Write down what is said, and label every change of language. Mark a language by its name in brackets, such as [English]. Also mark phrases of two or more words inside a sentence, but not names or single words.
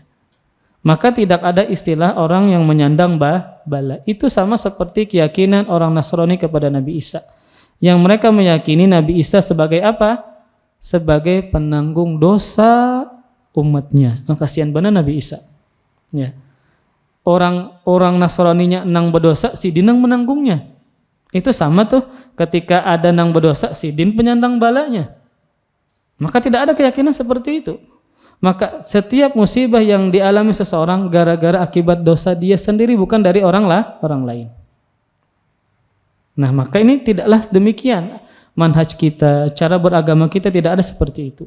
[Indonesian] Maka tidak ada istilah orang yang menyandang bala. Itu sama seperti keyakinan orang Nasrani kepada Nabi Isa, yang mereka meyakini Nabi Isa sebagai apa? Sebagai penanggung dosa umatnya. Kasihan benar Nabi Isa. Ya. [Banjar] Orang Nasraninya nang berdosa, si dinang menanggungnya. Itu sama tuh ketika ada nang berdosa, si din penyandang balanya. [Indonesian] Maka tidak ada keyakinan seperti itu. Maka setiap musibah yang dialami seseorang gara-gara akibat dosa dia sendiri, bukan dari orang lain. Nah, maka ini tidaklah demikian. Manhaj kita, cara beragama kita tidak ada seperti itu.